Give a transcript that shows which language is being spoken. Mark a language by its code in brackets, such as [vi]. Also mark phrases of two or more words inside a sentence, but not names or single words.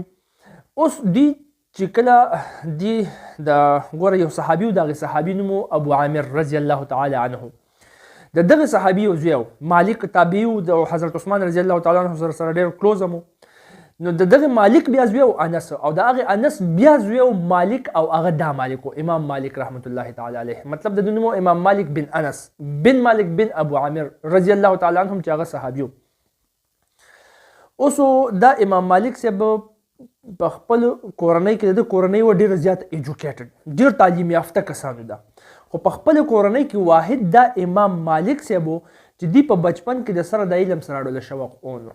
[ps] اوس دوی چې کله دی د ګوره یو صحابي و، د هغې صحابي نوم ابو عامر [ar] رضی الله تعالی عنه. [ps] د دغه صحابي یو زوی و، مالک تابعي و، د حضرت عثمان [ar] رضی الله تعالی عنه [ps] سره ډېر کلوز هم و. نو د دغه مالک بیا زوی و انس، او د هغې انس بیا زوی و مالک، او هغه دا مالک و امام مالک [ar] رحمت الله تعالی علیه. [ps] مطلب د دوی نوم امام مالک بن انس بن مالک بن ابو عامر [ar] رضی الله تعالی عنهم [ps] چې هغه صحابي و. اوس دا امام مالک صاحب په خپل کورنۍ کې، د کورنۍ و ډېره زیات ایجوکیټډ، ډېر تعلیم یافته کسانو ده، خو په خپل کورنۍ کې واحد دا امام مالک صاحب و چې دی په بچپن کې د سره د علم سره اړوله شوق اونو.